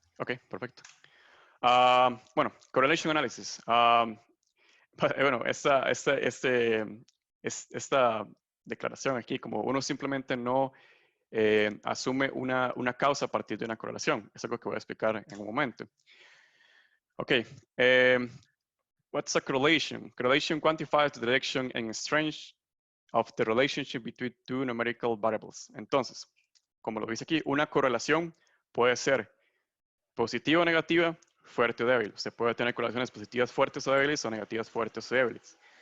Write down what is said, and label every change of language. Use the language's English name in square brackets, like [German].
[Spanish] Ok, perfecto. Bueno, [English] correlation analysis. [Spanish] Bueno, esta declaración aquí, como uno simplemente no asume una causa a partir de una correlación. Es algo que voy a explicar en un momento. [English] Ok. What's a correlation? Correlation quantifies the direction and strength of the relationship between two numerical variables. [Spanish] Entonces, como lo dice aquí, una correlación puede ser positiva o negativa, fuerte o débil. Se puede tener correlaciones positivas fuertes o débiles o negativas fuertes o débiles.